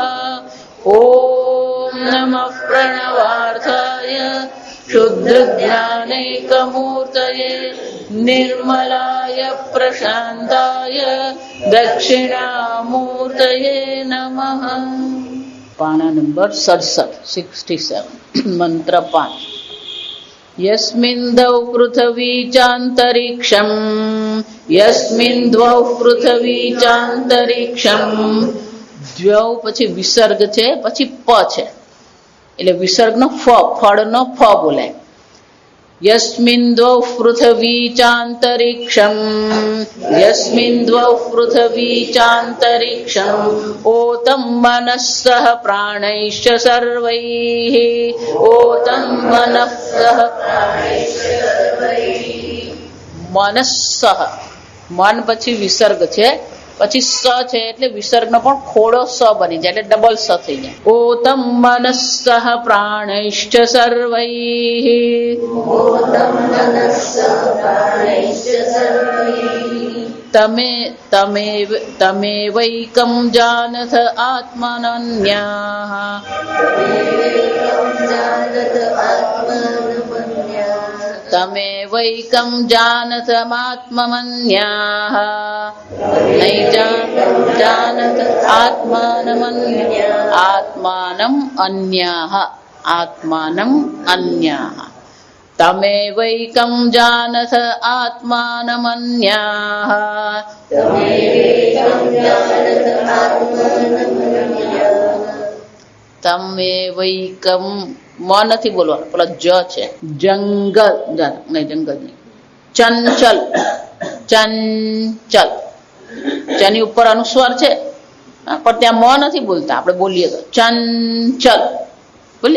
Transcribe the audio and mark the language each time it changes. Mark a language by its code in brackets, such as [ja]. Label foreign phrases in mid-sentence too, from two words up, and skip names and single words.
[sa] ॐ नमः प्रणवार्थाय शुद्धज्ञानैकमूर्तये निर्मलाय प्रशान्ताय दक्षिणामूर्तये नमः। [gu] પાના નંબર 67 મંત્ર 5। [sa] यस्मिन् द्वौ पृथ्वी चान्तरिक्षम् यस्मिन् द्वौ पृथ्वी चान्तरिक्षम्। [gu] द्वौ પછી વિસર્ગ છે પછી પ છે એટલે વિસર્ગનો ફ ફળનો ફ બોલાય। [sa] यस्मिन् द्वौ पृथ्वी चान्तरिक्षम् यस्मिन् द्वौ पृथ्वी चान्तरिक्षम् ओतं मनस्सह प्राणैश्च सर्वैः ओतं मनस्सह मनस्सह मन [gu] પછી વિસર્ગ છે પછી સ છે એટલે વિસર્ગનો પણ ખોડો સ બની જાય એટલે ડબલ સ થઈ જાય। [sa] ओतम् मनस्सह प्राणैश्च सर्वैः तमे वैकं जानथ आत्मनन्याः तमे वैकं जानतमात्ममन्याः जानत आत्मानम् अन्याः आत्मानम् अन्याः तमेवैकं जानत आत्मानमन्याः [gu] તમે વૈકમ મ નથી બોલવાનું, પેલા જ છે. જંગલ નહીં, જંગલ નહીં. ચંચલ, ચંચલ. જેની ઉપર અનુસ્વાર છે પણ ત્યાં મ નથી બોલતા, આપણે બોલીએ તો ચંચલ બોલીએ.